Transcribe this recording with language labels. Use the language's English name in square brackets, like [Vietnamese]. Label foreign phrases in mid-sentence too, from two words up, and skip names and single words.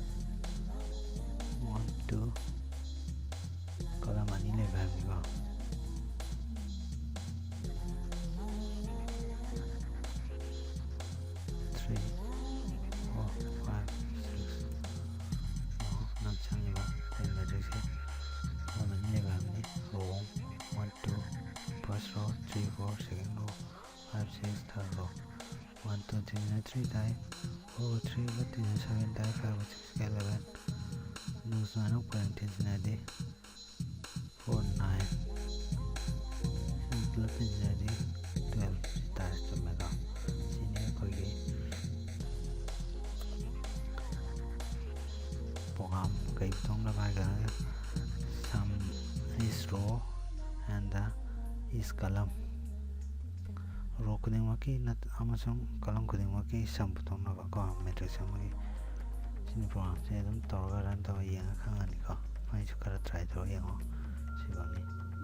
[Manipuri] ꯍꯥꯏꯕꯗꯤ 1 2 ꯀꯂꯝ ꯑꯅꯤ ꯂꯩꯕ ꯍꯥꯏꯕꯅꯤꯀꯣ 3 4 5 6 ꯅꯪ ꯆꯪꯉꯤꯕ ꯑꯩꯈꯣꯏ ꯃꯦꯇ꯭ꯔꯤꯛꯁꯦ ꯀꯂꯝ ꯑꯅꯤ ꯂꯩꯕ ꯍꯥꯏꯕꯅꯤ ꯔꯣ 1 2 [English] first row [Manipuri] 3 4 [English] second row [Manipuri] 5 6 [English] third row [Manipuri] 1 2 3 3 die 4 3 7 die 5 6 11 ꯑꯗꯨꯒ ꯁꯨꯃꯥꯏꯅ ꯄꯔꯦꯡ ꯇꯤꯟꯁꯤꯟꯅꯔꯗꯤ 4 9 ꯁꯤ ꯄꯨꯂꯞ ꯇꯤꯟꯁꯤꯟꯅꯔꯗꯤ 12 ꯁꯤ ꯇꯥꯔꯦ ꯆꯨꯝꯃꯦꯀꯣ ꯁꯤꯅꯤ ꯑꯩꯈꯣꯏꯒꯤ ꯄ꯭ꯔꯣꯒ꯭ꯔꯥꯝ ꯀꯩ ꯄꯨꯊꯣꯛꯅꯕ ꯍꯥꯏꯔꯒ [English] sum is row and is column [Manipuri] ꯔꯣ ꯈꯨꯗꯤꯡꯃꯛꯀꯤ ꯑꯃꯁꯨꯡ ꯀꯂꯝ ꯈꯨꯗꯤꯡꯃꯛꯀꯤ ꯁꯝ ꯄꯨꯊꯣꯛꯅꯕ ꯀꯣ ꯃꯦꯇ꯭ꯔꯤꯛꯁ ꯑꯃꯒꯤ ꯁꯤꯅꯤ ꯄ꯭ꯔꯣꯒ꯭ꯔꯥꯝꯁꯦ ꯑꯗꯨꯝ ꯇꯧꯔꯒ ꯔꯟ ꯇꯧꯔꯒ ꯌꯦꯡꯉ ꯈꯪꯉꯅꯤꯀꯣ ꯑꯩꯁꯨ ꯈꯔ ꯇ꯭ꯔꯥꯏ ꯇꯧꯔꯒ ꯌꯦꯡꯉꯣ ꯁꯤꯐꯧꯅꯤ